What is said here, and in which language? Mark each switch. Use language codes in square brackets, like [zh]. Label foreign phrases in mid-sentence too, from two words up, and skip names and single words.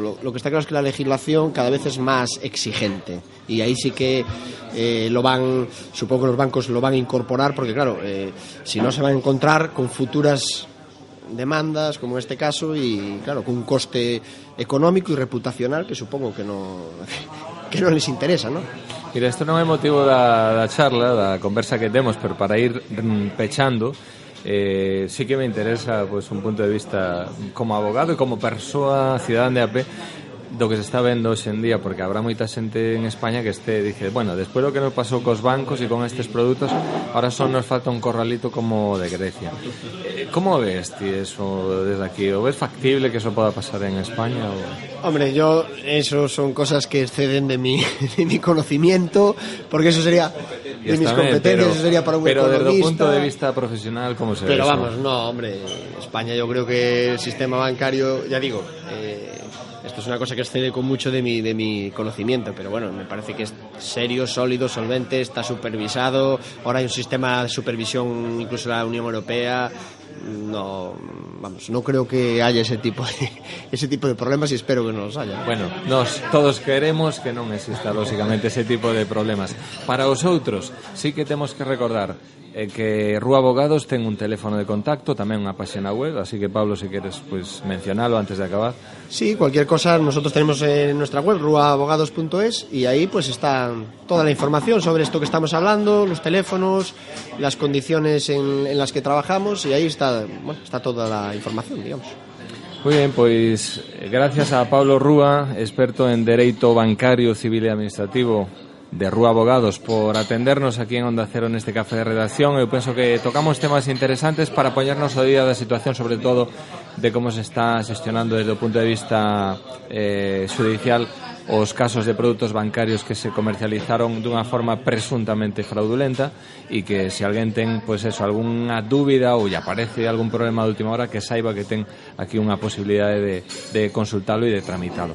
[es] Lo que está claro es que la legislación cada vez es más exigente, y ahí sí que supongo que los bancos lo van a incorporar, porque claro, si no se van a encontrar con futuras demandas como en este caso, y claro, con un coste económico y reputacional que supongo que no les interesa, ¿no? [gl] Mira, isto non é motivo da charla, da conversa que temos, pero para ir pechando, sí que me interesa pues un punto de vista como abogado e como persoa cidadán de a pé do que se está vendo hoxe en día, porque habrá moita xente en España que dice, bueno, despois do que nos pasou cos bancos e con estes produtos, ahora só nos falta un corralito como de Grecia. [es] ¿Cómo ves ti eso desde aquí? ¿O ves factible que eso pueda pasar en España? Hombre, eso son cosas que exceden de mi conocimiento, porque eso sería de mis competencias, eso sería para un economista. Pero desde el punto de vista profesional, ¿cómo se ve eso? Pero vamos, no, hombre, España yo creo que el sistema bancario, ya digo, esto es una cosa que excede con mucho de mi conocimiento, pero bueno, me parece que es serio, sólido, solvente, está supervisado. Ahora hay un sistema de supervisión, incluso la Unión Europea. No creo que haya ese tipo de problemas, y espero que no los haya. Bueno, todos queremos que non exista, lógicamente, ese tipo de problemas. [gl] Para os outros, sí que temos que recordar que Rúa Abogados ten un teléfono de contacto, tamén unha página web, así que Pablo, si queres pues mencionalo antes de acabar. [es] Sí, cualquier cosa nosotros tenemos en nuestra web ruaabogados.es, y ahí pues está toda la información sobre esto que estamos hablando, los teléfonos, las condiciones en las que trabajamos, y ahí está toda la información, digamos. Muy bien, pues gracias a Pablo Rúa, experto en Dereito Bancario, Civil e Administrativo de Rúa Abogados, por atendernos aquí en Onda Cero neste café de redacción. [gl] Eu penso que tocamos temas interesantes para poñernos ao día da situación, sobre todo de como se está xestionando desde o punto de vista judicial os casos de produtos bancarios que se comercializaron dunha forma presuntamente fraudulenta, e que se alguén ten, pois eso, algunha dúbida ou lle aparece algún problema de última hora, que saiba que ten aquí unha posibilidade de consultalo e de tramitalo.